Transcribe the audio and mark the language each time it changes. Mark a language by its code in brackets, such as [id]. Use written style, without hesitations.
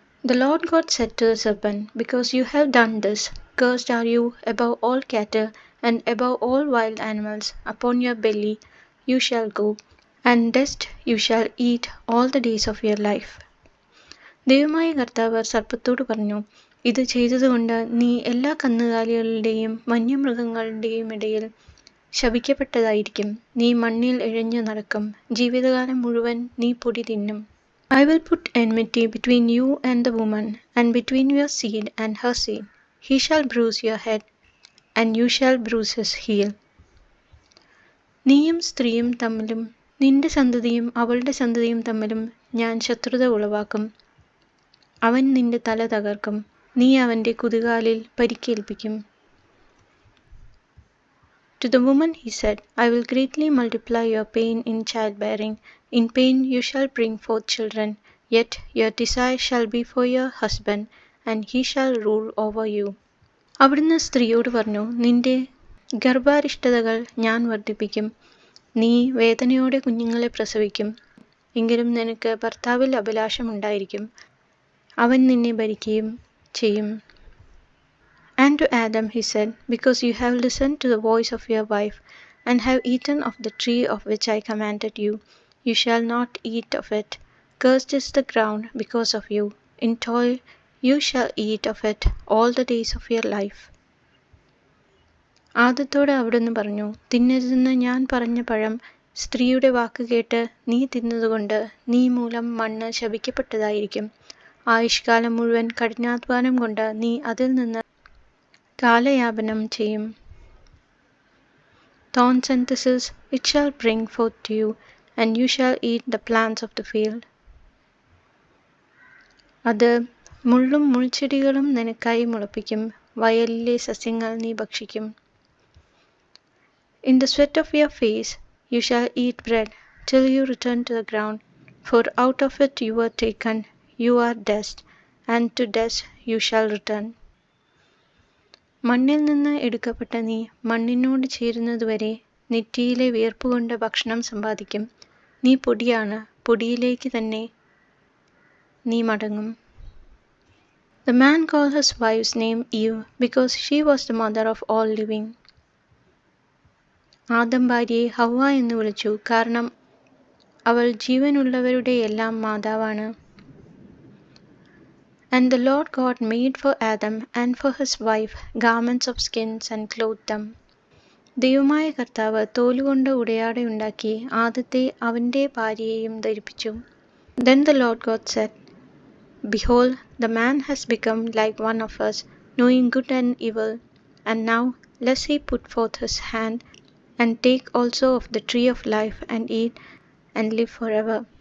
[en] The Lord God said to the serpent, "Because you have done this, cursed are you above all cattle and above all wild animals. Upon your belly you shall go, and dust you shall eat all the days of your life." [ml] ദൈവമായ കർത്താവ് സർപ്പത്തോട് പറഞ്ഞു, ഇത് ചെയ്തതുകൊണ്ട് നീ എല്ലാ കന്നുകാലികളുടെയും വന്യമൃഗങ്ങളുടെയും ഇടയിൽ ശപിക്കപ്പെട്ടതായിരിക്കും. നീ മണ്ണിൽ ഇഴഞ്ഞു നടക്കും, ജീവിതകാലം മുഴുവൻ നീ പൊടി തിന്നും. [en] I will put enmity between you and the woman, and between your seed and her seed. He shall bruise your head, and you shall bruise his heel. [ml] നീയും സ്ത്രീയും തമ്മിലും നിന്റെ സന്തതിയും അവളുടെ സന്തതിയും തമ്മിലും ഞാൻ ശത്രുത ഉളവാക്കും. അവൻ നിന്റെ തല തകർക്കും, നീ അവൻ്റെ കുതികാലിൽ പരിക്കേൽപ്പിക്കും. [en] To the woman he said, I will greatly multiply your pain in childbearing. In pain you shall bring forth children. Yet your desire shall be for your husband, and he shall rule over you. [ml] അവിടുന്ന് സ്ത്രീയോട് പറഞ്ഞു, നിന്റെ ഗർഭാരിഷ്ടതകൾ ഞാൻ വർദ്ധിപ്പിക്കും. നീ വേദനയോടെ കുഞ്ഞുങ്ങളെ പ്രസവിക്കും. എങ്കിലും നിനക്ക് ഭർത്താവിൽ അഭിലാഷമുണ്ടായിരിക്കും, അവൻ നിന്നെ ഭരിക്കുകയും ചെയ്യും. [en] And to Adam he said, Because you have listened to the voice of your wife, and have eaten of the tree of which I commanded you, you shall not eat of it. Cursed is the ground because of you. In toil you shall eat of it all the days of your life. [ml] ആദത്തോട് അവിടുന്ന് പറഞ്ഞു, തിന്നരുതെന്ന് ഞാൻ പറഞ്ഞ പഴം സ്ത്രീയുടെ വാക്ക് കേട്ട് നീ തിന്നതുകൊണ്ട് നീ മൂലം മണ്ണ് ശപിക്കപ്പെട്ടതായിരിക്കും. ആയുഷ്കാലം മുഴുവൻ കഠിനാധ്വാനം കൊണ്ട് നീ അതിൽ നിന്ന് കാലയാപനം ചെയ്യും. [en] Thorns and thistles it shall bring forth to you, and you shall eat the plants of the field. [ml] അത് മുള്ളും മുൾച്ചെടികളും നിനക്കായി മുളപ്പിക്കും, വയലിലെ സസ്യങ്ങൾ നീ ഭക്ഷിക്കും. [en] In the sweat of your face you shall eat bread till you return to the ground, for out of it you were taken. You are dust, and to dust you shall return. [ml] മണ്ണിൽ നിന്ന് എടുക്കപ്പെട്ട നീ മണ്ണിനോട് ചേരുന്നതുവരെ നെറ്റിയിലെ വിയർപ്പുകൊണ്ട് ഭക്ഷണം സമ്പാദിക്കും. നീ പൊടിയാണ്, പൊടിയിലേക്ക് തന്നെ നീ മടങ്ങും. [en] The man called his wife's name Eve, because she was the mother of all living. [ml] Adam ഭാര്യയെ ഹവ്വ എന്ന് വിളിച്ചു, കാരണം അവൾ ജീവനുള്ളവരുടെ എല്ലാം മാതാവാണ്. [en] And the Lord God made for Adam and for his wife garments of skins and clothed them. [ml] ദൈവമായ കർത്താവ് തോലുകൊണ്ട് ഉടയാടയുണ്ടാക്കി ആദത്തെ അവൻ്റെ ഭാര്യയെയും ധരിപ്പിച്ചു. [en] Then the Lord God said, Behold, the man has become like one of us, knowing good and evil. And now lest he put forth his hand and take also of the tree of life and eat and live forever.